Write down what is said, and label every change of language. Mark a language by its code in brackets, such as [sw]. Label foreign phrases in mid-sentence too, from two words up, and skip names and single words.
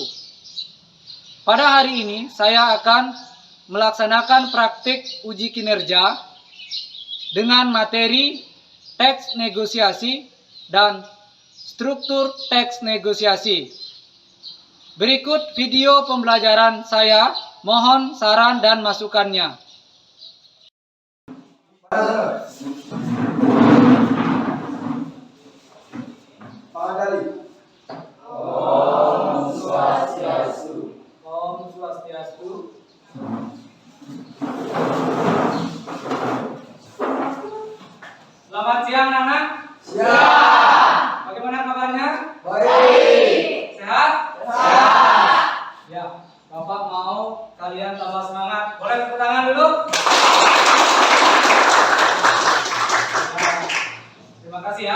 [id] Pada hari ini saya akan melaksanakan praktik uji kinerja dengan materi teks negosiasi dan struktur teks negosiasi. Berikut video pembelajaran saya, mohon saran dan masukannya. Pak Dali. [sa] Om Swastiastu. Om Swastiastu. [id] Selamat siang anak-anak. Siap. Bagaimana kabarnya? Baik. Sehat? Siap. Ya, Bapak mau kalian tambah semangat. Boleh tepuk tangan dulu? Nah, terima kasih ya.